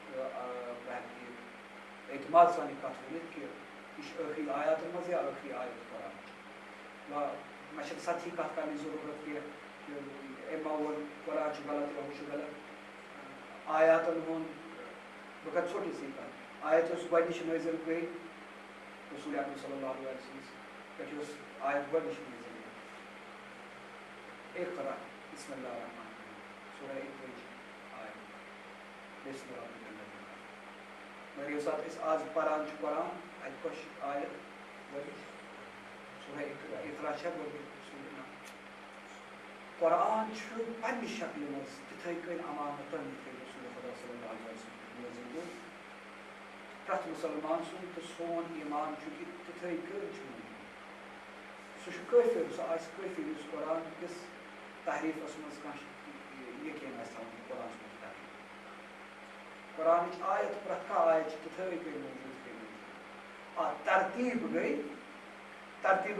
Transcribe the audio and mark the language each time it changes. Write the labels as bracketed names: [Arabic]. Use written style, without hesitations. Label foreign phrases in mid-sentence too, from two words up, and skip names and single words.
[Kashmiri] اعتماد سان کتھ ؤنِتھ کہ یہ چھِ ٲخری آیاتن منٛز یا ٲخری آیت قرآن مےٚ چھنہٕ سطحی کتھ کرنٕچ ضروٗرت کینٛہہ کہ أمۍ ما ووٚن قرآن چھُ غلط یا ہُہ چھُ غلط آیاتن ہُنٛد بہٕ کرٕ ژھوٚٹٕے سٕے کتھ آیت یۄس گۄڈنِچ نٲزِل گٔے رسول اکرم [Arabic] صلی اللہ علیہ وسلم [Kashmiri] پٮ۪ٹھ یۄس آیت گۄڈنِچ نٲزِل گٔے [Arabic] اقرأ بسم اللہ الرحمن الرحیم [Kashmiri] سورہ اقرأچ آیت بسم اللہ مگر ییٚمہِ ساتہٕ أسۍ آز پران چھِ قرآن اتہِ کۄس چھِ آیت گۄڈنِچ سورہ اقرأ چھا گۄڈنِچ سورہ قرآن چھُ پننہِ شکلہِ منٛز تِتھٕے کٔنۍ امامتن یِتھ کٔنۍ رسول خدا [Arabic] صلی اللہ علیہ وسلم [Kashmiri] نٲزِل گوٚو پرٛٮ۪تھ مُسلمان سُنٛد تہٕ سون ایمان چھُ کہِ تِتھٕے کٔنۍ چھُ سُہ چھُ کٲفِر سُہ آسہِ کٲفِر یُس قرآن کِس تحریٖفس منٛز کانٛہہ یقیٖن آسہِ تھاوان قرآنس منٛز تحریٖف قرآنٕچ آیت پرٛٮ۪تھ کانٛہہ آیت چھِ تِتھٕے کٔنۍ موٗجوٗد ترتیٖب گٔے ترتیٖبس